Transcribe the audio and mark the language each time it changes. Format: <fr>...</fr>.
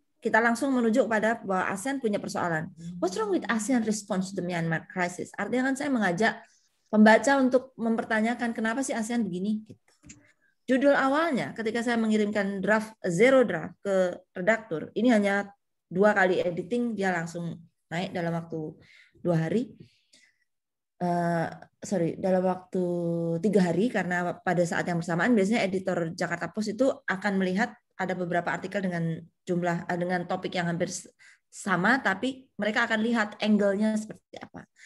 <id>Kita langsung menuju kepada bahwa ASEAN punya persoalan.</id> <en>What's wrong with ASEAN response to the Myanmar crisis?</en> <id>Artinya kan saya mengajak pembaca untuk mempertanyakan kenapa sih ASEAN begini. Judul awalnya ketika saya mengirimkan zero draft ke redaktur, ini hanya 2 kali editing, dia langsung naik dalam waktu 2 hari. Dalam waktu 3 hari, karena pada saat yang bersamaan biasanya editor Jakarta Post itu akan melihat ada beberapa artikel dengan topik yang hampir sama, tapi mereka akan lihat angle-nya seperti apa.</id>